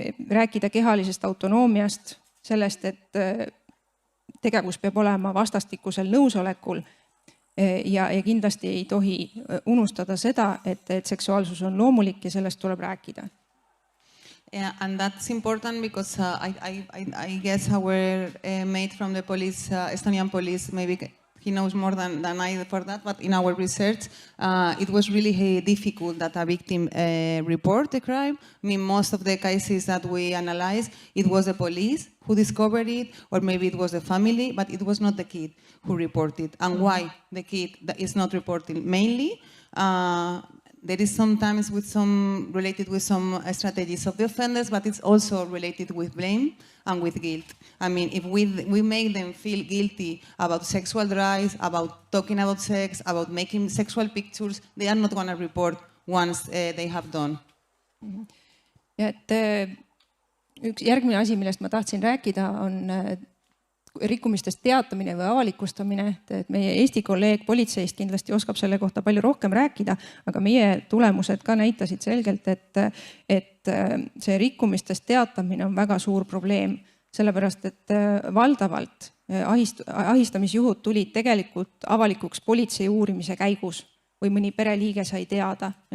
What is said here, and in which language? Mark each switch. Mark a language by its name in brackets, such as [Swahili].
[Estonian] rääkida kehalisest autonoomiast, sellest, et tegevus peab olema vastastikusel nõusolekul, ja kindlasti ei tohi unustada seda, et seksuaalsus on loomulik ja sellest tuleb rääkida. [English] Yeah, and that's important because I guess our mate from the police, Estonian police, maybe he knows more than I for that, but in our research, it was really difficult that a victim report the crime. I mean, most of the cases that we analyzed, it was the police who discovered it, or maybe it was the family, but it was not the kid who reported. And why the kid is not reporting? Mainly, there is sometimes related with some strategies of the offenders, but it's also related with blame and with guilt. I mean, if we make them feel guilty about sexual drives, about talking about sex, about making sexual pictures, they are not going to report once they have done. [Estonian] Ja et üks järgmine asi, millest ma tahtsin rääkida, on rikkumistest teatamine või avalikustamine. Et meie Eesti kolleeg politseist kindlasti oskab selle kohta palju rohkem rääkida, aga meie tulemused ka näitasid selgelt, et see rikkumistest teatamine on väga suur probleem, sellepärast et valdavalt ahistamisjuhud tulid tegelikult avalikuks politsei uurimise käigus või mõni pereliige sai teada.